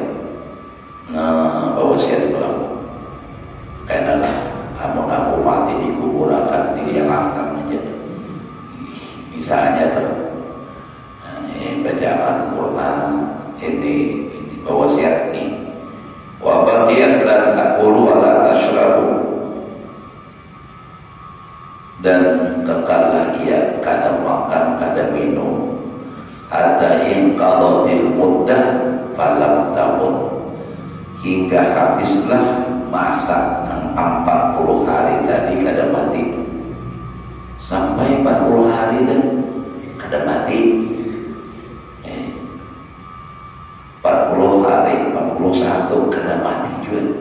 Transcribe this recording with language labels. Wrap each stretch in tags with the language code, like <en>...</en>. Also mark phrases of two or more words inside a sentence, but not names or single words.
<bjn>Bawasiat pulang. Karena lah, kamu mati dikuburkan, dihilangkan aja. Misalnya tuh, ini bacaan Quran, ini wasiat ini.</bjn> <ar>وباقيا لا تأكلوا ولا تشربوا,</ar> <bjn>dan kekallah ia kada makan kada minum</bjn> <ar>حتى انقضت المدة فلم تمت,</ar> <bjn>hingga habislah masa 40 hari tadi kada mati. Sampai 40 hari dan kada mati. 40 hari, 41 kena mati juga.</bjn>